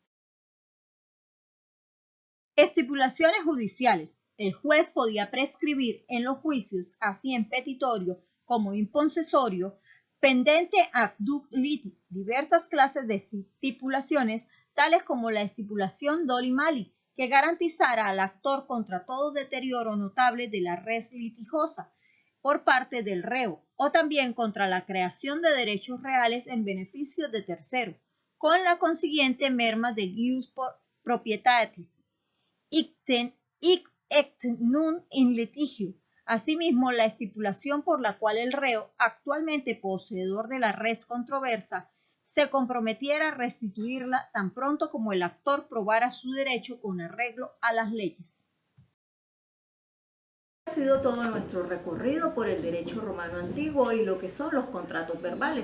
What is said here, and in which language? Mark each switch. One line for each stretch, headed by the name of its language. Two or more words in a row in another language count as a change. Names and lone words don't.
Spanish: Estipulaciones judiciales. El juez podía prescribir en los juicios, así en petitorio como
Latin: in possessorio, pendente ac duc liti,
Spanish: diversas clases de estipulaciones, tales como la estipulación
Latin: doli mali,
Spanish: que garantizara al actor contra todo deterioro notable de la
Latin: res litigiosa
Spanish: por parte del reo, o también contra la creación de derechos reales en beneficio de tercero, con la consiguiente merma del
Latin: ius proprietatis. Hic et nun in litigio.
Spanish: Asimismo, la estipulación por la cual el reo, actualmente poseedor de la
Latin: res controversa,
Spanish: se comprometiera a restituirla tan pronto como el actor probara su derecho con arreglo a las leyes. Ha sido todo nuestro recorrido por el derecho romano antiguo y lo que son los contratos verbales.